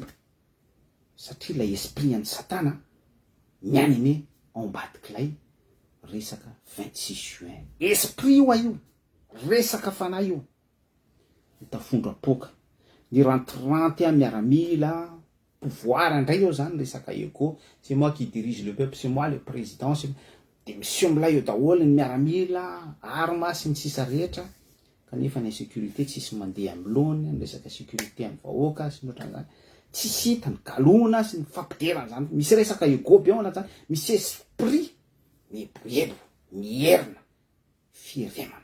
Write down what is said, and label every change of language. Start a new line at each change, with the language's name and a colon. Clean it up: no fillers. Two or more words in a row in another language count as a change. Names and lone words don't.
Malagasy: Satria ilay esprit an'ny Satana mianime ao ambadik'ilay resaka 26 juin. Esprit io io, resaka fanahy io. Mitafondro apoka. Ny rantranty a miaramila, pouvoir indray eo zany resaka ego.
French: C'est moi qui dirige le peuple, c'est moi le président.
Malagasy: De monsieur milay eo daholo ny miaramila, arma sy ny sisa rehetra. Kanefa ny sécurité tsisy mandeha amin'ny lony, ny resaka sécurité amin'ny vahoaka sy ny ohatran'izany. Tsisy hita ny galona sy ny fampiderana zany. Misy resaka ego be ao anaty, misy esprit mieboebo, mierina, firemana.